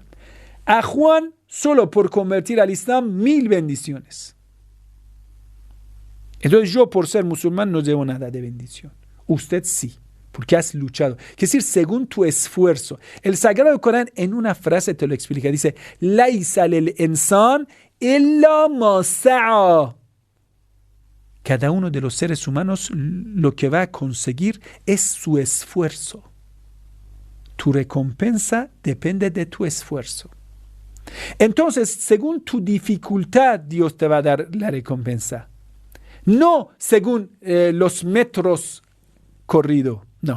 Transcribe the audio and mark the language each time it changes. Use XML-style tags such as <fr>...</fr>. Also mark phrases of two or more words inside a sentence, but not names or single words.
<es>A Juan, solo por convertir al Islam, 1000 bendiciones. Entonces yo, por ser musulmán, no llevo nada de bendición. Usted sí, porque has luchado. Es decir, según tu esfuerzo. El Sagrado Corán en una frase te lo explica. Dice,</es> <ar>ليس للإنسان إلا ما سعى.</ar> <es>Cada uno de los seres humanos lo que va a conseguir es su esfuerzo. Tu recompensa depende de tu esfuerzo. Entonces, según tu dificultad, Dios te va a dar la recompensa. No según los metros corridos, no.</es>